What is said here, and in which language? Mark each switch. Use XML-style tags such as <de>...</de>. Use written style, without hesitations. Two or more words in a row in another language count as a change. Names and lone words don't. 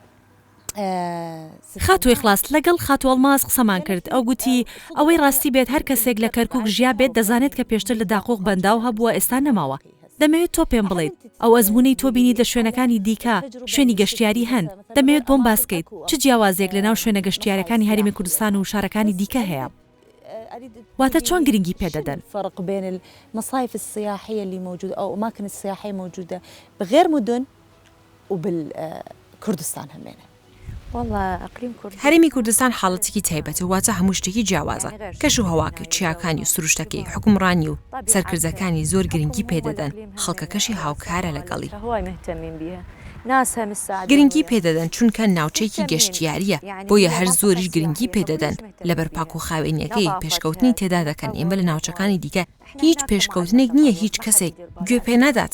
<ckb>خاتوی خلاص لەگەڵ خاتوەڵماس قسەمان کرد ئەو گوتی ئەوەی ڕاستی بێت هەر کەسێک لە کەرکووک ژیا بێت دەزانێت کە پێشتر لە داقۆق بەنداو هەبووە ئێستا نەماوە دەمەوێت تۆ پێم بڵێیت ئەو ئەزمموی تۆ بینی لە شوێنەکانی دیکە شوێنی گەشتیاری هەند دەمەوێت بۆم باسکەیت چ جیاوازێک لە ناو شوێنە گەشتیارەکانی هەرێمی کوردستان و شارەکانی دیکە هەیە واتە چۆن گرنگی پێدەدەن</ckb> <ar>فرق بين المصايف السياحية اللي موجودة أو أماكن السياحية موجودة بغير مدن وبالكردستان همينة</ar> <ckb>هەرێمی کوردستان حاڵەتێکی تایبەتە واتە هەموو شتێکی جیاوازە کەش و هەواکە چیاکانی و سروشتەکەی حکومڕانی و سەرکردەکانی زۆر گرنگی پێدەدەن خەڵکەکەشی هاوکارە لەگەڵی گرنگی پێدەدەن چونکە ناوچەیەکی گەشتیاریە بۆیە هەر زۆریش گرنگی پێدەدەن لەبەر پاک و خاوێنیەکەی پێشکەوتنی تێدا دەکەن ئێمە لە ناوچەکانی دیکە هیچ پێشکەوتنێک نییە هیچ کەسێک گوێ پێ نەدات</ckb>